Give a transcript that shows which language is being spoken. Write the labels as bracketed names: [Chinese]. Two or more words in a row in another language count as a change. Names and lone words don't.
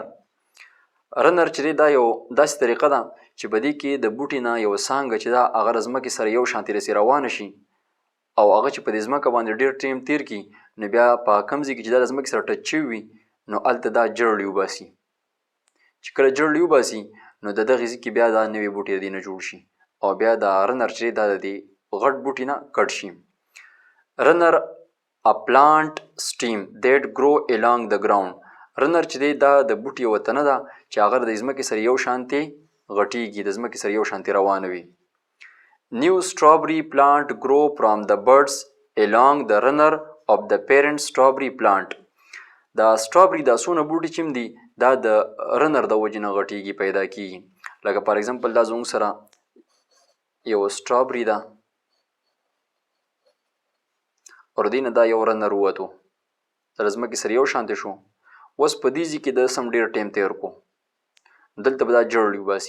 [Pashto] رنر چې دی دا یو داسې طریقه ده چې په دې کې د بوټي نه یو څانګه چې ده هغه د ځمکې سره یو شانتې رسې روانه شي، او هغه چې په دې ځمکه باندې ډېر ټیم تیر کړي، نو بیا په کوم ځای کې چې دا د ځمکې سره ټچ شوي وي، نو هلته دا جړلې وباسي. چې کله جړلې وباسي، نو د دغې ځای کې بیا دا نوي بوټي د دې نه جوړ شي، او بیا دا رنر چې دی دا د دې غټ بوټي نه کټ شي. [English] runner a plant stem that grow along the ground. [Pashto] رنر چې دی دا د بوټي یوه تنه ده چې هغه د ځمکې سره یو شانتې غټیږي، د ځمکې سره یو شانتې روانه وي. [English] New strawberry plant grow from the buds along the runner of the parent strawberry plant. [Pashto] دا strawberry دا څونه بوټي چې دي دا د رنر د وجې نه غټیږي، پیدا کیږي. لکه [English] for example [Pashto] دا زموږ سره یو strawberry ده، اور دې نه دا یو رنر ووتو، د ځمکې سره یو شانتې شو. اوس په دې ځای کې د سم ډېر ټایم تېر کړو، دلته به دا جړلې وباسي.